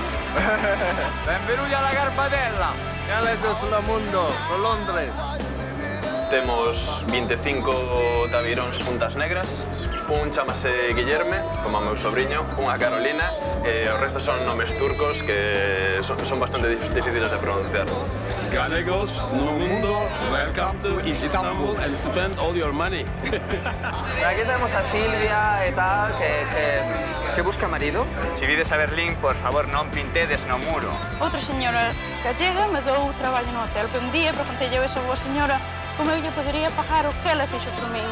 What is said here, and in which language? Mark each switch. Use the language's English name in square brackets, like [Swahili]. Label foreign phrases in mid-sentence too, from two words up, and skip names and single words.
[Italian] Benvenuti alla [Galician] Garbatella. Galegos no Mundo, por Londres. Temos 25 tabiróns puntas negras, un chamase Guillerme, como o meu sobriño, unha Carolina, e o resto son nomes turcos que son bastante difíciles de pronunciar. Galegos no Mundo, [English] welcome to Istanbul and spend all your money. [Spanish] Aquí tenemos a Silvia [Galician] e tal, [Spanish] que busca marido. [Galician] Si vides a Berlín, por favor, non pintedes no muro. Outra señora gallega me dou traballo no hotel, que un día preguntei a esa boa señora como eu lle podería pagar o que ela fixo por min.